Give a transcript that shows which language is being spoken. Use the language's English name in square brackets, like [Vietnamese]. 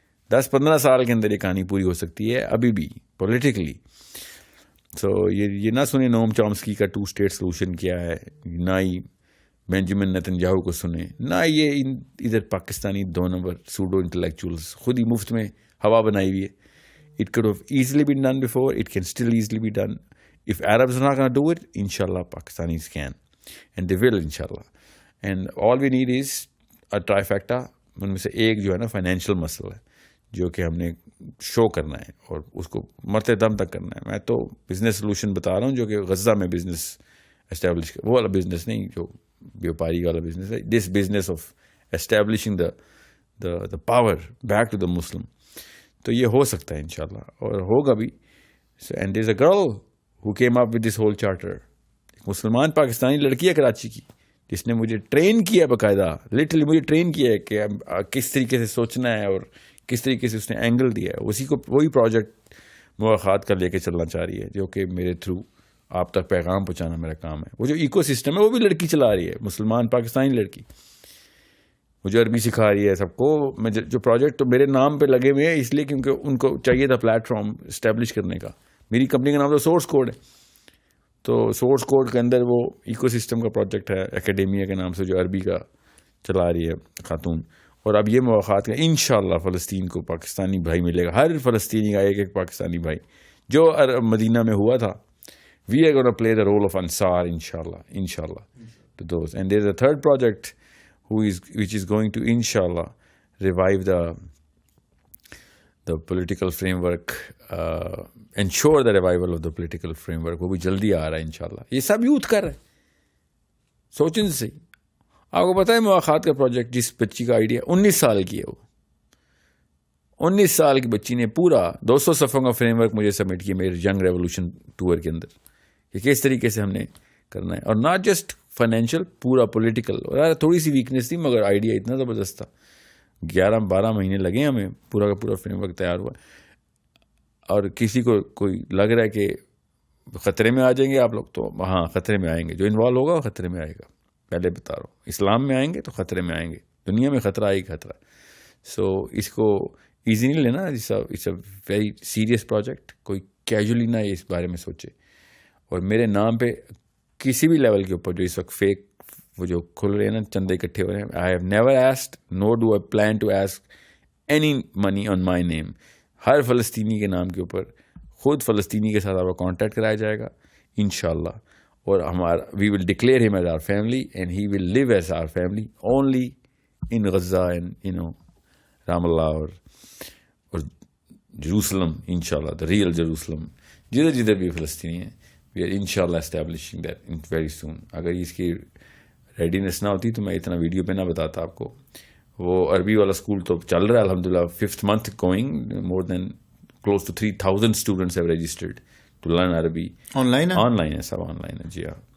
[Urdu] 10-15 سال کے اندر یہ کہانی پوری ہو سکتی ہے ابھی بھی پولیٹیکلی. سو یہ نہ سنیں نوم چامسکی کا 2 اسٹیٹ سلوشن کیا ہے، نہ ہی بینجامن نیتنیاہو کو سنیں، نہ یہ ادھر پاکستانی 2 نمبر سوڈو انٹلیکچوئلز خود ہی مفت میں ہوا بنائی ہوئی ہے. [English] It could have easily been done before. It can still easily be done. If Arabs are not going to do it, inshallah Pakistanis can, and they will inshallah. And all we need is a trifecta. [Urdu] ان میں سے ایک جو ہے نا financial مسئلہ ہے. جو کہ ہم نے شو کرنا ہے اور اس کو مرتے دم تک کرنا ہے. میں تو بزنس سلوشن بتا رہا ہوں جو کہ غزہ میں بزنس اسٹیبلش وہ والا بزنس نہیں جو بیوپاری والا بزنس ہے. [English] This business of establishing the power back to the Muslim. [Urdu] تو یہ ہو سکتا ہے انشاءاللہ اور ہوگا بھی. [English] And there is a girl who came up with this whole charter. [Urdu] ایک مسلمان پاکستانی لڑکی ہے کراچی کی جس نے مجھے ٹرین کیا ہے باقاعدہ, لٹرلی مجھے ٹرین کیا ہے کہ کس طریقے سے سوچنا ہے اور کس طریقے سے اس نے اینگل دیا ہے. اسی کو وہی پروجیکٹ مواخات کا لے کے چلنا چاہ رہی ہے جو کہ میرے تھرو آپ تک پیغام پہنچانا میرا کام ہے. وہ جو ایکو سسٹم ہے وہ بھی لڑکی چلا رہی ہے, مسلمان پاکستانی لڑکی. مجھے عربی سکھا رہی ہے سب کو. میں جو پروجیکٹ تو میرے نام پہ لگے ہوئے ہیں اس لیے کیونکہ ان کو چاہیے تھا پلیٹ فارم اسٹیبلش کرنے کا. میری کمپنی کا نام تو سورس کوڈ ہے, تو سورس کوڈ کے اندر وہ ایکو سسٹم کا پروجیکٹ ہے اکیڈیمیا کے نام سے جو عربی کا چلا رہی ہے خاتون. اور اب یہ مواقعات کا انشاءاللہ فلسطین کو پاکستانی بھائی ملے گا. ہر فلسطینی کا ایک ایک پاکستانی بھائی جو مدینہ میں ہوا تھا. [English] We are gonna play the role of انصار انشاءاللہ to those. And there's a third project which is going to inshallah revive the political framework, ensure the revival of the political framework. [Urdu] وہ بھی جلدی آ رہا ہے انشاءاللہ. یہ سب یوتھ کر رہے ہیں, سوچیں سے. آپ کو پتا ہے مواخات کا پروجیکٹ جس بچی کا آئیڈیا 19 سال کی ہے, وہ 19 سال کی بچی نے پورا 200 صفحوں کا فریم ورک مجھے سبمٹ کیا میرے ینگ ریولوشن ٹور کے اندر کہ کس طریقے سے ہم نے کرنا ہے. اور [English] not just financial, [Urdu] پورا پولیٹیکل. اور تھوڑی سی ویکنیس تھی مگر آئیڈیا اتنا زبردست تھا. 11-12 مہینے لگے ہمیں, پورا کا پورا فریم ورک تیار ہوا. اور کسی کو کوئی لگ رہا ہے کہ خطرے میں آ جائیں گے آپ لوگ, تو ہاں خطرے میں آئیں گے. جو انوالو ہوگا وہ خطرے میں آئے گا. پہلے بتا رہا ہوں, اسلام میں آئیں گے تو خطرے میں آئیں گے. دنیا میں خطرہ آئی خطرہ. سو اس کو ایزی نہیں لینا. [English] It's a very serious project. [Urdu] کوئی کیجولی نہ اس بارے میں سوچے. اور میرے نام پہ کسی بھی لیول کے اوپر جو اس وقت فیک وہ جو کھل رہے ہیں نا, چندے اکٹھے ہو رہے ہیں, [English] I have never asked nor do I plan to ask any money on my name. [Urdu] ہر فلسطینی کے نام کے اوپر خود فلسطینی کے ساتھ آپ کا کانٹیکٹ کرایا جائے گا انشاءاللہ. اور ہمارا [English] We will declare him as our family and he will live as our family only in Gaza and Ramallah اور Jerusalem انشاءاللہ, the real Jerusalem. [Urdu] جدھر جدھر بھی فلسطینی ہیں [English] We are انشاءاللہ establishing that very soon. [Urdu] اگر اس کی ریڈینس نہ ہوتی تو میں اتنا ویڈیو پہ نہ بتاتا آپ کو. وہ عربی والا اسکول تو چل رہا ہے الحمدللہ, [English] 5th month going. More than close to 3,000 students have registered to learn Arabi. [Urdu] Online ہے, سب آن لائن ہے جی ہاں.